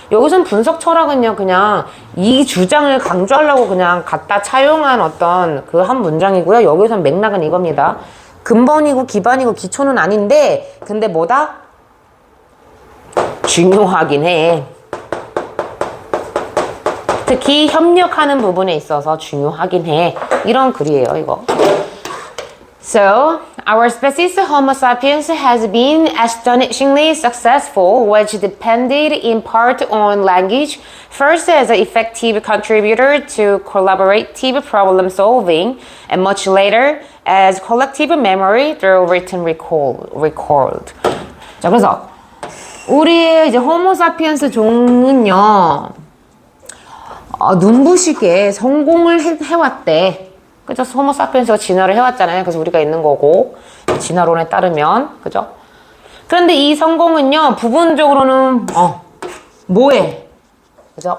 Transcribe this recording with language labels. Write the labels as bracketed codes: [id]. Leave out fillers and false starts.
[ko] 여기선 분석 철학은요, 그냥 이 주장을 강조하려고 그냥 갖다 차용한 어떤 그 한 문장이고요. 여기선 맥락은 이겁니다. 근본이고 기반이고 기초는 아닌데, 근데 뭐다? 중요하긴 해. 특히 협력하는 부분에 있어서 중요하긴 해. 이런 글이에요, 이거. [en] So, our species Homo sapiens has been astonishingly successful, which depended in part on language, first as an effective contributor to collaborative problem solving, and much later as collective memory through written record. [ko] 자, 그래서 우리의 이제 호모 사피엔스 종은요, 눈부시게 성공을 해왔대. 그죠? 호모 사피엔스가 진화를 해왔잖아요. 그래서 우리가 있는 거고, 진화론에 따르면, 그죠? 그런데 이 성공은요, 부분적으로는, 뭐에? 그죠?